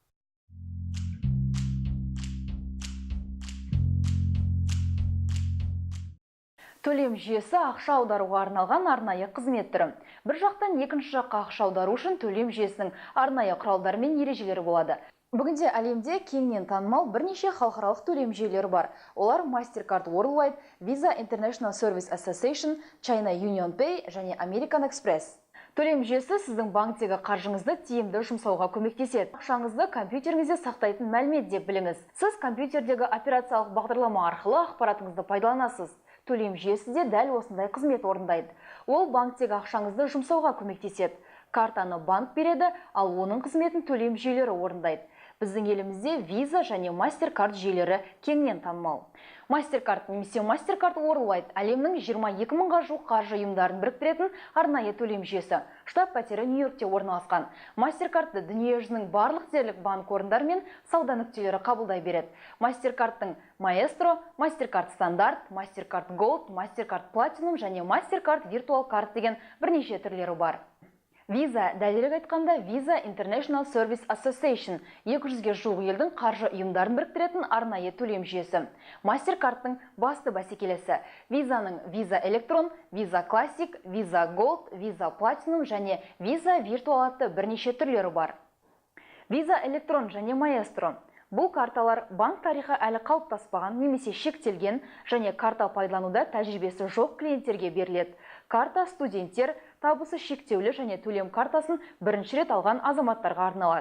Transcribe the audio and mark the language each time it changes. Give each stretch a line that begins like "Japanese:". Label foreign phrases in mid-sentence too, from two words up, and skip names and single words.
Kazakh: Төлем жүйесі ақша аударуға арналған арнайы қызмет түрі. Бір жақтан екінші жаққа ақша аудару үшін төлем жүйесінің арнайы құралдары мен ережелері болады. Бүгінде әлемде кеңінен танымал бірнеше халықаралық төлем жүйелері бар. Олар MasterCard Worldwide, Visa International Service Association, China UnionPay және American Express. Төлем жүйесі сіздің банктегі қаржыңызды тиімді жұмсауға көмектеседі. Ақшаңызды компьютеріңізде сақтайтын мәлімет деп біліңіз. Сіз компьютердегі операциялық бағдарлама арқылы ақпаратыңызды пайдаланасыз. Төлем жүйесі де дәл осындай қызмет орындайды. Ол банктегі ақшаңызды жұмсауға көмектеседі. Картаны банк береді, ал оның қызметін төлем жүйелері орындайды. Біздің елімізде Visa және MasterCard жүйелері кеңінен танымал. MasterCard немесе MasterCard Worldwide әлемнің 22 мыңға жуық қаржы ұйымдарын біріктіретін арнайы төлем жүйесі. Штаб-пәтері Нью-Йоркте орналасқан. MasterCardты дүние жүзінің барлық дерлік банк орындары мен сауда нүктелері қабылдай береді. MasterCardтың Maestro, MasterCard Standard, MasterCard Gold, MasterCard Platinum және MasterCard Virtual Card деген бірнеше түрлері бар. Visa, дәлірек айтқанда Visa International Service Association 200-ге жуық елдің қаржы ұйымдарын біріктіретін арнайы төлем жүйесі. MasterCardтың басты бәсекелесі. Visa-ның Visa Electron, Visa Classic, Visa Gold, Visa Platinum және Visa Virtual атты бірнеше түрлері бар. Visa Electron және Maestro. Бұл карталар банк тарихы әлі қалыптаспаған немесе шектелген және карта пайдалануда тәжірибесі жоқ клиенттерге беріледі. Карта студенттер, табысы шектеулі және төлем картасын бірінші рет алған азаматтарға арналады.